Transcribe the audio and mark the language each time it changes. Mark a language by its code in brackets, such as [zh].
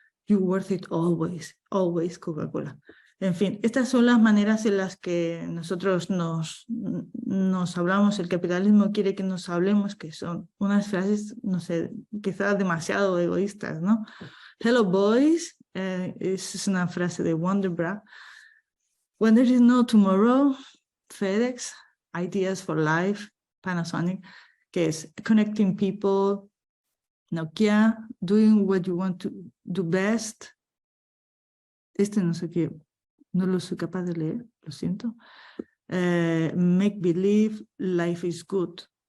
[en] You're worth it always, always Coca-Cola. [es] En fin, estas son las maneras en las que nosotros nos hablamos. El capitalismo quiere que nos hablemos, que son unas frases, no sé, quizás demasiado egoístas, ¿no? [en] Hello boys, [es] es una frase de Wonderbra. [en] When there is no tomorrow, FedEx, Ideas for Life, Panasonic, [es] que es [en] connecting people, Nokia, doing what you want to do best. [es] No sé qué, no lo soy capaz de leer, lo siento. [en] Make believe, life is good.